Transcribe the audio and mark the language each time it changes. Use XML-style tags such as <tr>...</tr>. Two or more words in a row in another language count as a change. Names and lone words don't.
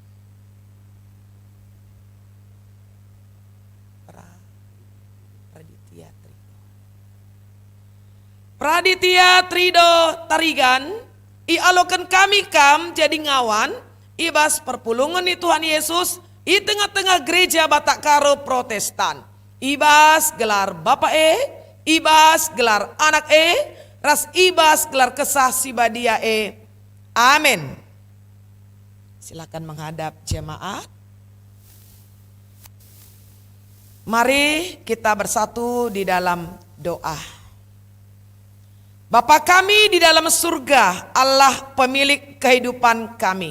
<btx>Praditya Trido Tarigan i alokan kami kam jadi ngawan ibas perpulungan ni Tuhan Yesus i tengah-tengah gereja Batak Karo Protestan. Ibas gelar Bapa ibas gelar Anak ras ibas gelar Kesah Sibadia Amin.</btx> <id>Silakan menghadap jemaat. Mari kita bersatu di dalam doa. Bapa kami di dalam surga, Allah pemilik kehidupan kami.</id>